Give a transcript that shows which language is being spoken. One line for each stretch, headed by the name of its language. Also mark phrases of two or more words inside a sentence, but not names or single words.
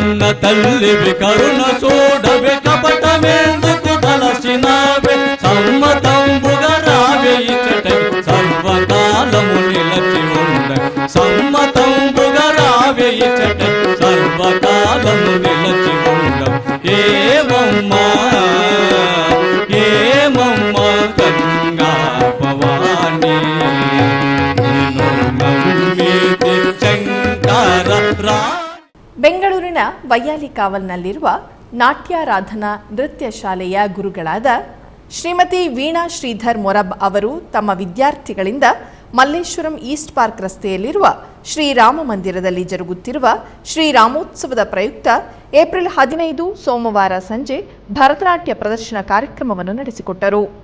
Telugu: తల్లివి కరుణ చూడవే కపటమెందుకు తలసినావే సమ్మతంబుగా రావే ఇచ్చట సర్వకాలము నిలచి ఉండ సమ్మతంబుగా రావే ఇచ్చట సర్వకాలము నిలచి ఉండ ఏమమ్మా ఏమమ్మా గంగా భవాని నిన్ను నమ్మితి ಶಂಕರ ರಾ
Kannada: ಬೆಂಗಳೂರಿನ ವೈಯಾಲಿ ಕಾವಲ್ನಲ್ಲಿರುವ ನಾಟ್ಯಾರಾಧನಾ ನೃತ್ಯ ಶಾಲೆಯ ಗುರುಗಳಾದ ಶ್ರೀಮತಿ ವೀಣಾ ಶ್ರೀಧರ್ ಮೊರಬ್ ಅವರು ತಮ್ಮ ವಿದ್ಯಾರ್ಥಿಗಳಿಂದ ಮಲ್ಲೇಶ್ವರಂ ಈಸ್ಟ್ ಪಾರ್ಕ್ ರಸ್ತೆಯಲ್ಲಿರುವ ಶ್ರೀರಾಮ ಮಂದಿರದಲ್ಲಿ ಜರುಗುತ್ತಿರುವ ಶ್ರೀರಾಮೋತ್ಸವದ ಪ್ರಯುಕ್ತ ಏಪ್ರಿಲ್ 15 ಸೋಮವಾರ ಸಂಜೆ ಭರತನಾಟ್ಯ ಪ್ರದರ್ಶನ ಕಾರ್ಯಕ್ರಮವನ್ನು ನಡೆಸಿಕೊಟ್ಟರು.